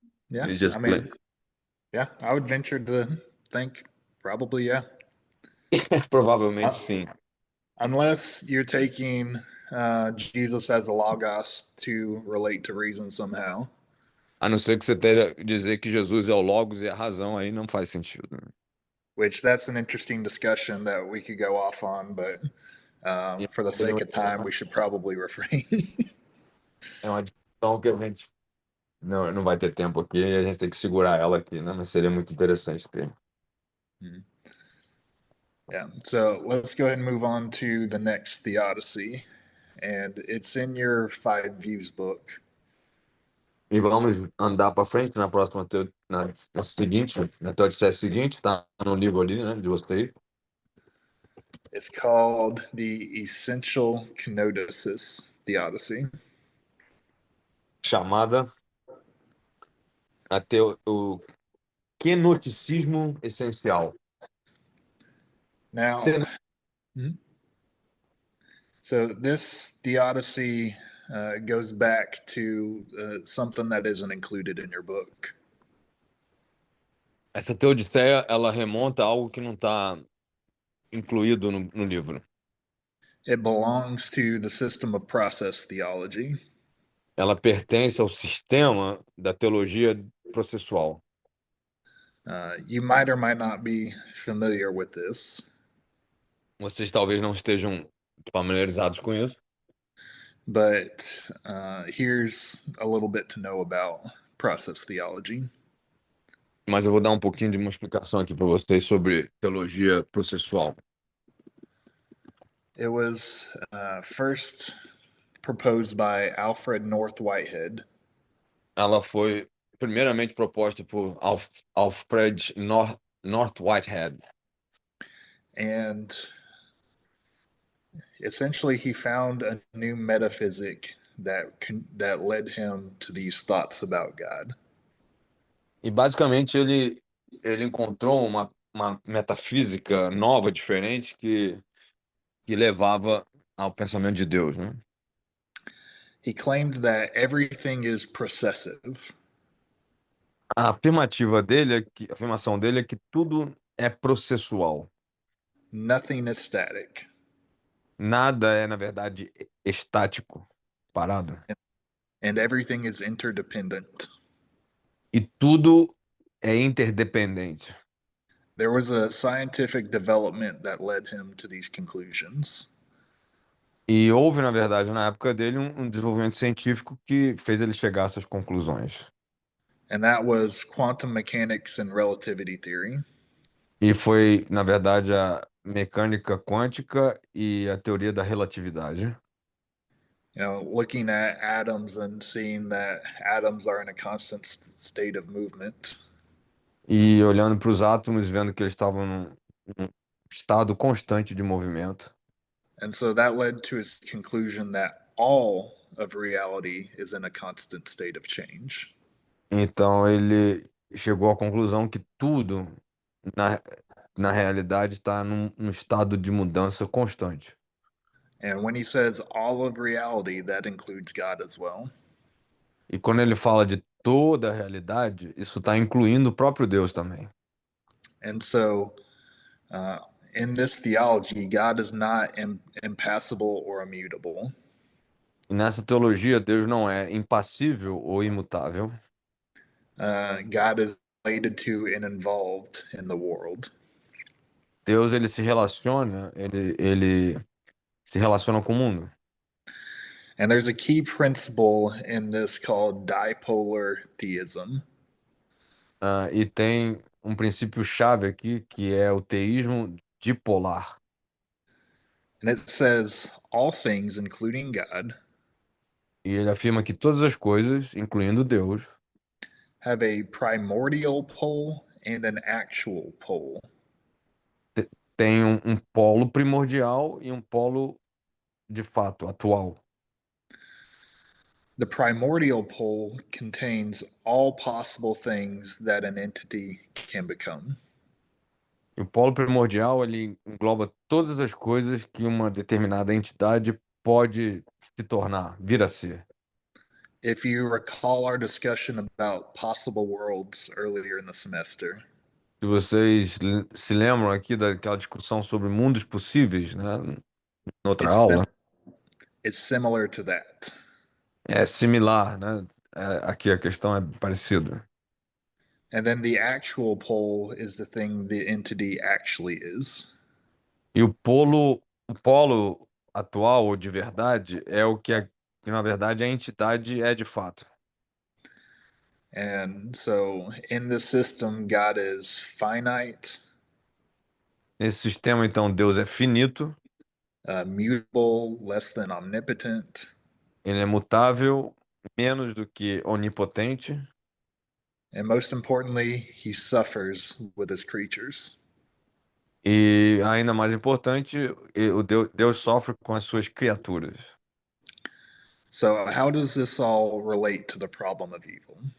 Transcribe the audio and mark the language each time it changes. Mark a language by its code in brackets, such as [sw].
[en] Yeah, It's just yeah, I would venture to think probably, yeah. [pt] Provavelmente sim. [en] Unless you're taking Jesus as a logos to relate to reason somehow. [pt] A não ser que você tenha dizer que Jesus é o logos e a razão, aí não faz sentido, né? [en] Which that's an interesting discussion that we could go off on, but for the sake of time, we should probably refrain. [pt] É uma discussão que a gente não vai ter tempo aqui e a gente tem que segurar ela aqui, né? Mas seria muito interessante ter. [en] Yeah, so let's go ahead and move on to the next theodicy, and it's in your 5 Views book. [pt] E vamos andar para frente na próxima, na seguinte, na teodiceia seguinte, tá no livro ali, né, de você. [en] It's called the Essential Kenosis Theodicy. [pt] Chamada até o kenoticismo essencial. [en] Now, so this theodicy goes back to something that isn't included in your book. [pt] Essa teodiceia, ela remonta a algo que não está incluído no livro? [en] It belongs to the system of process theology. [pt] Ela pertence ao sistema da teologia processual. [en] You might or might not be familiar with this, [pt] Vocês talvez não estejam familiarizados com isso, [en] but here's a little bit to know about process theology. [pt] mas eu vou dar um pouquinho de uma explicação aqui para vocês sobre teologia processual. [en] It was first proposed by Alfred North Whitehead, [pt] Ela foi primeiramente proposta por Alfred North Whitehead. [en] and essentially he found a new metaphysic that led him to these thoughts about God. [pt] E basicamente ele encontrou uma metafísica nova, diferente, que levava ao pensamento de Deus, né? [en] He claimed that everything is processive, [pt] A afirmação dele é que tudo é processual. [en] nothing is static, [pt] Nada é, na verdade, estático, parado. [en] and everything is interdependent. [pt] E tudo é interdependente. [en] There was a scientific development that led him to these conclusions. [pt] E houve, na verdade, na época dele, um desenvolvimento científico que fez ele chegar a essas conclusões. [en] And that was quantum mechanics and relativity theory. [pt] E foi, na verdade, a mecânica quântica e a teoria da relatividade. [en] Looking at atoms and seeing that atoms are in a constant state of movement. [pt] E olhando para os átomos, vendo que eles estavam num estado constante de movimento. [en] And so that led to his conclusion that all of reality is in a constant state of change. [pt] Então ele chegou à conclusão que tudo na, na realidade está num estado de mudança constante. [en] And when he says all of reality, that includes God as well. [pt] E quando ele fala de toda a realidade, isso está incluindo o próprio Deus também. [en] And so in this theology, God is not impassible or immutable. [pt] E nessa teologia, Deus não é impassível ou imutável. [en] God is related to and involved in the world. [pt] Deus ele se relaciona, ele se relaciona com o mundo. [en] And there's a key principle in this called dipolar theism. [pt] E tem um princípio chave aqui que é o teísmo dipolar. [en] And it says all things, including God, [pt] E ele afirma que todas as coisas, incluindo Deus, [en] have a primordial pole and an actual pole. [pt] têm um polo primordial e um polo de fato atual. [en] The primordial pole contains all possible things that an entity can become. [pt] E o polo primordial ele engloba todas as coisas que uma determinada entidade pode se tornar, vir a ser. [en] If you recall our discussion about possible worlds earlier in the semester, [pt] Se vocês se lembram aqui daquela discussão sobre mundos possíveis, né, noutra aula, [en] it's similar to that. [pt] é similar, né? Aqui a questão é parecida. [en] And then the actual pole is the thing the entity actually is. [pt] E o polo atual ou de verdade é o que na verdade a entidade é de fato. [en] And so in this system, God is finite, [pt] Nesse sistema, então, Deus é finito, [en] mutable, less than omnipotent, [pt] ele é mutável, menos do que onipotente, [en] and most importantly, he suffers with his creatures. [pt] e ainda mais importante, Deus sofre com as suas criaturas. [en] So how does this all relate to the problem of evil?